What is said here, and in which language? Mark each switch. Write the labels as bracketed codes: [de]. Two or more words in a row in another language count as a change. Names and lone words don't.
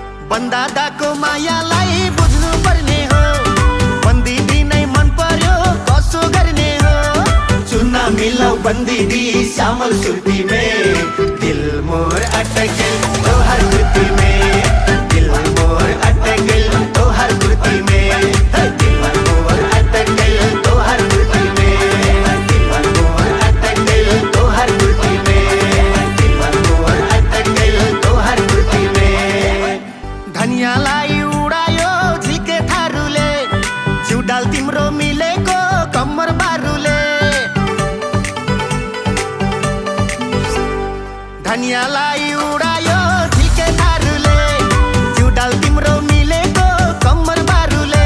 [ne] बन्दादाको मायालाई बुझ्नु पर्ने हो, बन्दिदी नै मन पर्यो कसो गर्ने हो। [bho] चुना मिलाऊ बन्दिदी श्यामल सुर्ती में, दिल मोर अटकल तोहर कुर्ती में, दिल मोर अटकल तोहर कुर्ती में, दिल मोर अटकल तोहर कुर्ती में, दिल मोर अटकल तोहर कुर्ती में, दिल मोर अटकल तोहर कुर्ती में। [ne] धनियालाई उडायो झिके थारूले, जिउडाल तिम्रो मिलेको कम्मर बारुले। धनियालाई उडायो झिके थारूले, जिउडाल तिम्रो मिलेको कम्मर बारुले।